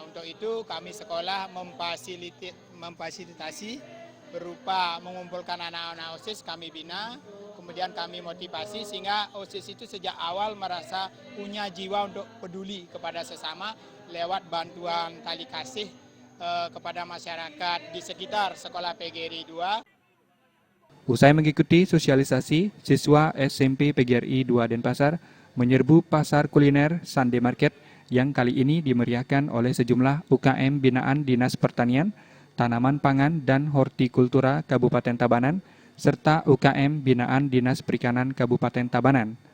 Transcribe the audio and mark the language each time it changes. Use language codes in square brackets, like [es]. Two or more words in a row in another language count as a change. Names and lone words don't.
[id] Untuk itu kami sekolah memfasilitasi berupa mengumpulkan anak-anak OSIS, kami bina, kemudian kami motivasi sehingga OSIS itu sejak awal merasa punya jiwa untuk peduli kepada sesama lewat bantuan tali kasih kepada masyarakat di sekitar sekolah PGRI 2. Usai mengikuti sosialisasi, siswa SMP PGRI 2 Denpasar menyerbu pasar kuliner Sunday Market yang kali ini dimeriahkan oleh sejumlah UKM binaan Dinas Pertanian, Tanaman Pangan dan Hortikultura Kabupaten Tabanan, serta UKM binaan Dinas Perikanan Kabupaten Tabanan.